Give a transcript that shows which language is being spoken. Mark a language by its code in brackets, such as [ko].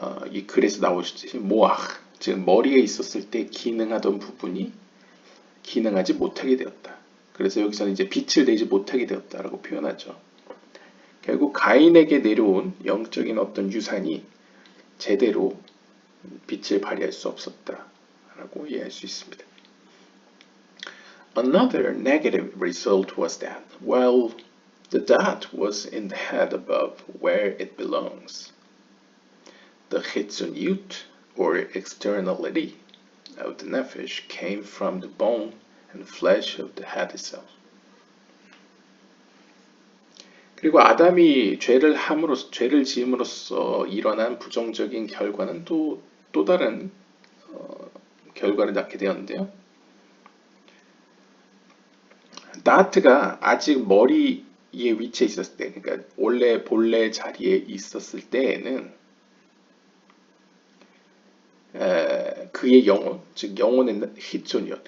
[ko] 이 글에서 나오셨듯이 모아흐, 즉 머리에 있었을 때 기능하던 부분이 기능하지 못하게 되었다. 그래서 여기서는 이제 빛을 내지 못하게 되었다라고 표현하죠. 결국 가인에게 내려온 영적인 어떤 유산이 제대로 빛을 발휘할 수 없었다라고 이해할 수 있습니다. [en] Another negative result was that while the dot was in the head above where it belongs, the chitzoniyut, or externality, of the nephesh came from the bone and flesh of the head itself. [ko] 그리고 아담이 죄를 지음으로써 일어난 부정적인 결과는 또 다른 결과를 낳게 되었는데요. 나트가 아직 머리에 위치해 있었을 때, 그러니까 원래 본래 자리에 있었을 때에는 그의 영혼, 즉 영혼의 히존이었.